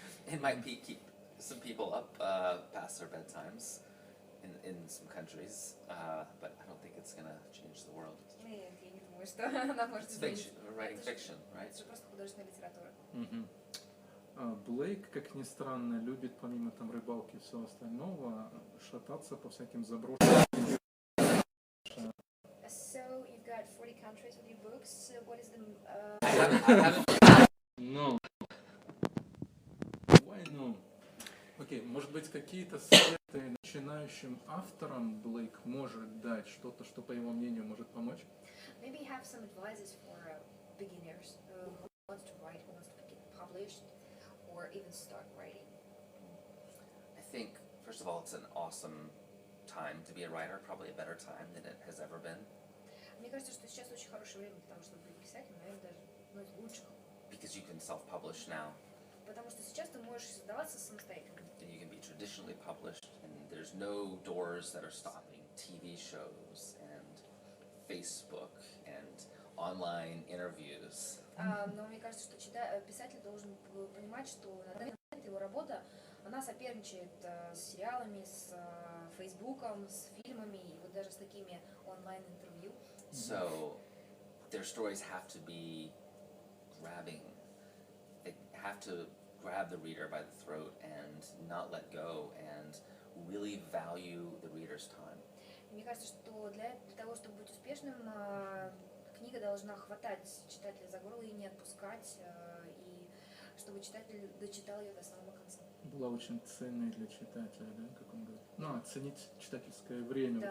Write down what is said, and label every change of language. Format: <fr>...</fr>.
<en>It might keep some people up past their bedtimes in some countries, but I don't think it's gonna change the world.</en> <ru>Нет, я не думаю, что она может</ru> <en>It's</en> <ru>изменить.</ru> <en>writing fiction, right?</en> <ru>Это же просто художественная литература. Блейк, как ни странно, любит помимо там рыбалки и всего остального шататься по всяким заброшенным.</ru> <en>So you've got 40 countries with your books. So what is the I haven't. No. Why no?</en> <ru>Окей, может быть, какие-то советы начинающим авторам Блейк может дать, что-то, что, по его мнению, может помочь?</ru> <en>maybe have some advices for beginners who wants to write, who wants to get published, or even start writing. I think, first of all, it's an awesome time to be a writer, probably a better time than it has ever been.</en> <ru>Мне кажется, что сейчас очень хорошее время, потому что быть писателем, наверное, даже лучше.</ru> <en>Because you can self-publish now,</en> <ru>Потому что сейчас ты можешь создаваться самостоятельно.</ru> <en>and you can be traditionally published, and there's no doors that are stopping TV shows and Facebook and online interviews.</en> <ru>Но мне кажется, что писатель должен понимать, что на данный момент его работа, она соперничает с сериалами, с Фейсбуком, с фильмами и вот даже с такими онлайн-интервью.</ru> <en>So their stories have to be grabbing. They have to grab the reader by the throat and not let go and really value the reader's time.</en> <ru>Мне кажется, что для того, чтобы быть успешным, книга должна хватать читателя за горло и не отпускать, и чтобы читатель дочитал ее до самого конца. Была очень ценной для читателя, да, как он говорит. Ну, оценить читательское время, Да.</ru>